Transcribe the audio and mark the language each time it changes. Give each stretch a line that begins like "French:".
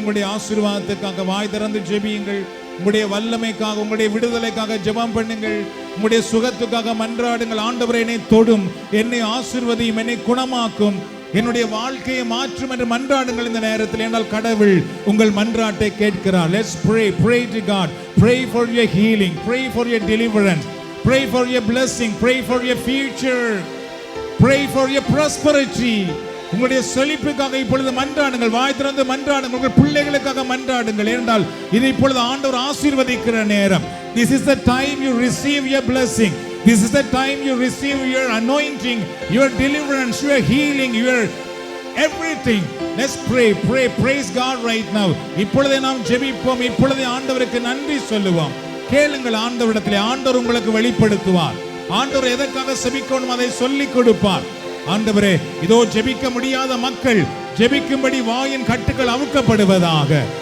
Tamil: உங்களுடைய ஆசீர்வாதத்துக்காக வாய் திறந்து ஜெபியுங்கள். உங்களுடைய வல்லமைக்காக, உங்களுடைய விடுதலைக்காக ஜெபம் பண்ணுங்கள். உங்களுடைய சுகத்துக்காக மன்றாடுங்கள். ஆண்டவரே, என்னை தொடும், என்னை ஆசீர்வதியும், என்னை குணமாக்கும், என்னுடைய வாழ்க்கையை மாற்றும் என்று மன்றாடுங்கள் இந்த நேரத்தில். என்றால் கடவுள் உங்கள் மன்றாட்டை கேட்கிறார்.
English: Let's pray to God. Pray for your healing, pray for your deliverance, pray for your blessing, pray for your future, pray for your prosperity.
Tamil: உங்களுடைய செழிப்புக்காக இப்பொழுது மன்றாடுங்கள். வாய் திறந்து மன்றாடுங்கள். உங்கள் பிள்ளைகளுக்காக மன்றாடுங்கள். என்றால் இது இப்பொழுது ஆண்டவர் ஆசீர்வதிக்கிற நேரம்.
English: This is the time you receive your blessing. This is the time you receive your anointing, your deliverance, your healing, your everything. Let's pray. Praise God right now.
Tamil: இப்பொழுதே நாம் ஜெபிப்போம். இப்பொழுதே ஆண்டவருக்கு நன்றி சொல்லுவோம். கேளுங்கள் ஆண்டவரிடத்திலே. ஆண்டவர் உங்களுக்கு வெளிப்படுத்துவார். ஆண்டவர் எதற்காக செபிக்கணும் அதை சொல்லிக் கொடுப்பார். ஆண்டவரே, இதோ ஜெபிக்க முடியாத மக்கள் ஜெபிக்கும்படி வாயின் கட்டுகள் அவுக்கப்படுவதாக.